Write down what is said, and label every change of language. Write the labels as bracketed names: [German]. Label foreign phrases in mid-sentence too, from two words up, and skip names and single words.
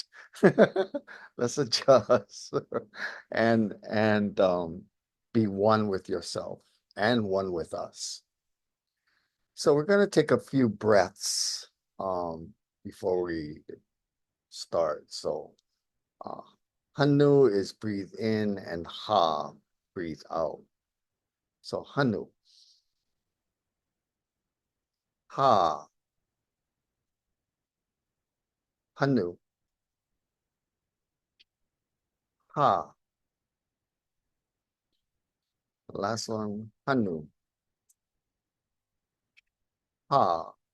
[English] Let's adjust and be one with yourself and one with us. So we're going to take a few breaths before we start. So uh, Hanu is breathe in and Ha, breathe out. So Hanu, Ha, Hanu, Ha. Last one, Hanu, Ha.